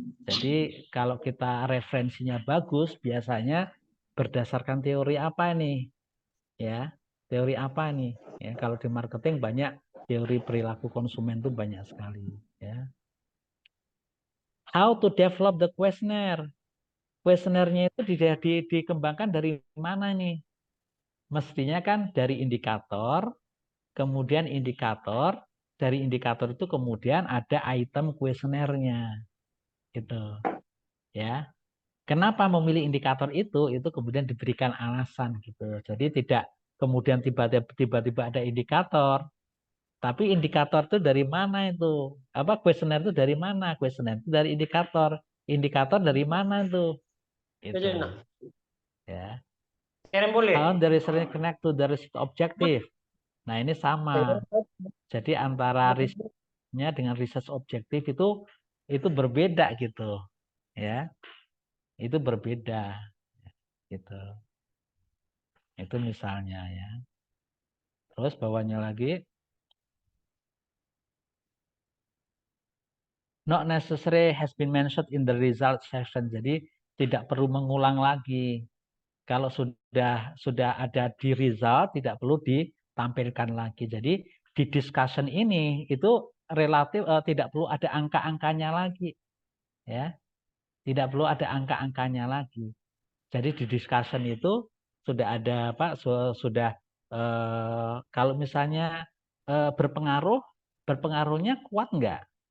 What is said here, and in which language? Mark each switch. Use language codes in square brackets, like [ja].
[id] Jadi kalau kita referensinya bagus, biasanya berdasarkan teori apa nih? Ya, teori apa nih? Ya, kalau di marketing banyak teori perilaku konsumen itu banyak sekali. Ya. [en] How to develop the questionnaire? [id] Questionnaire-nya itu dikembangkan dari mana nih? Mestinya kan dari indikator, kemudian dari indikator itu kemudian ada item kuesionernya. Gitu. Ya. Kenapa memilih indikator itu? Itu kemudian diberikan alasan gitu. Jadi tidak kemudian tiba-tiba ada indikator, tapi indikator itu dari mana itu? Kuesioner itu dari mana? Kuesioner itu dari indikator. Indikator dari mana itu? Itu. Ya. [en] How the research connect to the research objective. [id] Nah, ini sama. Jadi antara risetnya dengan research objektif itu berbeda gitu. Ya. Itu berbeda gitu. Itu misalnya ya. Terus bawahnya lagi [en] not necessary has been mentioned in the result section. [id] Jadi tidak perlu mengulang lagi. Kalau sudah ada di result tidak perlu ditampilkan lagi. Jadi di discussion ini itu relatif tidak perlu ada angka-angkanya lagi. Ya. Tidak perlu ada angka-angkanya lagi. Jadi di discussion itu sudah ada sudah kalau misalnya berpengaruhnya kuat enggak?